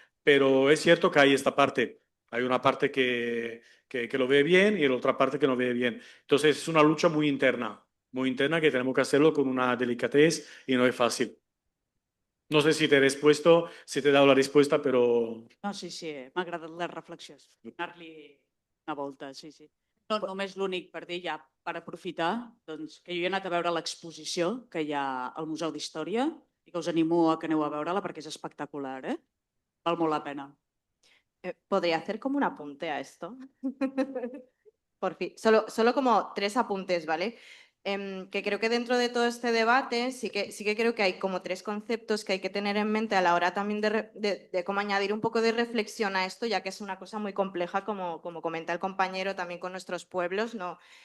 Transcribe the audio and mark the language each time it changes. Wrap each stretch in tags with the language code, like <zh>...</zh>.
<es>Pero es cierto que hay esta parte. Hay una parte que lo ve bien y la otra parte que no ve bien. Entonces, es una lucha muy interna que tenemos que hacerlo con una delicadez y no es fácil. No sé si te he respuesto, si te he dado la respuesta, però...</es> <ca>No, sí, m'ha agradat la reflexió. Donar-li una volta, sí. No, només l'únic per dir, ja per aprofitar, doncs, que jo he anat a veure l'exposició que hi ha al Museu d'Història i que us animo a que aneu a veure-la perquè és espectacular, Val molt la pena.</ca> <es>¿Podría hacer como un apunte a esto? Por fin, solo como 3 apuntes, ¿vale? Que creo que dentro de todo este debate sí que creo que hay como 3 conceptos que hay que tener en mente a la hora también de cómo añadir un poco de reflexión a esto, ya que es una cosa muy compleja, como comenta el compañero, también con nuestros pueblos, ¿no?</es>